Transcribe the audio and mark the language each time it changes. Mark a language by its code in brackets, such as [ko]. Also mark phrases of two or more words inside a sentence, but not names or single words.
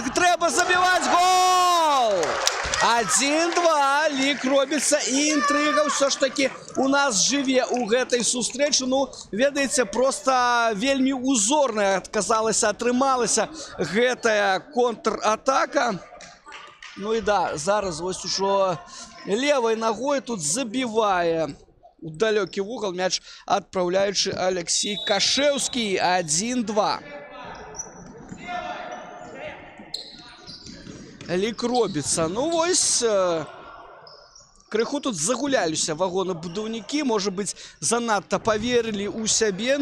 [be] Трэба забіваць гол! 1-2. Лік робіцца і інтрыга ўсё ж такі у нас жыве ў гэтай сустрэчы. Ну, ведаеце, проста вельмі узорная атрымалася гэтая контратака. Ну і да, зараз вось ужо [ru] левой ногой тут забивая у далекий угол мяч, отправляющий Алексей Кашевский. [be] 1-2. Лік робіцца. Ну вось крыху тут загуляліся вагонабудаўнікі, можа быць, занадта поверили у сябе.